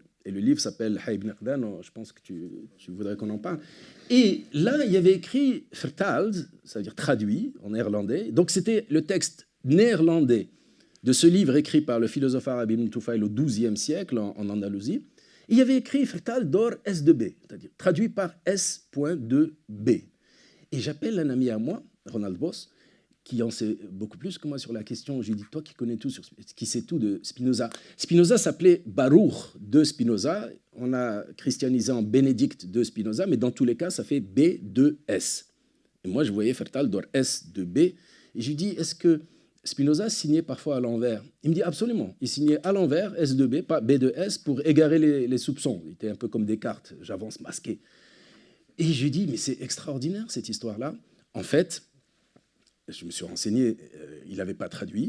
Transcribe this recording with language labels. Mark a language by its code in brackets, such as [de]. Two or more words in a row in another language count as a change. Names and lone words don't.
[fr] Et le livre s'appelle Hay ibn Qdan, je pense que tu voudrais qu'on en parle. Et là, il y avait écrit vertaald, ça veut dire traduit en néerlandais. Donc c'était le texte néerlandais de ce livre écrit par le philosophe arabe Ibn Tufayl au XIIe siècle en Andalousie. Et il y avait écrit [nl] vertaald door [fr] S2B, c'est-à-dire traduit par S.2B. Et j'appelle un ami à moi, Ronald Boss, qui en sait beaucoup plus que moi sur la question. J'ai dit, toi qui connais tout, qui sais tout de Spinoza. Spinoza s'appelait Baruch de Spinoza. On a christianisé en Bénédicte de Spinoza, mais dans tous les cas, ça fait B2S. Et moi, je voyais [nl] vertaald door [fr] S2B. Et j'ai dit, est-ce que Spinoza signait parfois à l'envers? Il me dit, absolument. Il signait à l'envers, S2B, pas B2S, pour égarer les soupçons. Il était un peu comme Descartes, j'avance masqué. Et je lui dis, mais c'est extraordinaire, cette histoire-là. En fait, je me suis renseigné, il n'avait pas traduit.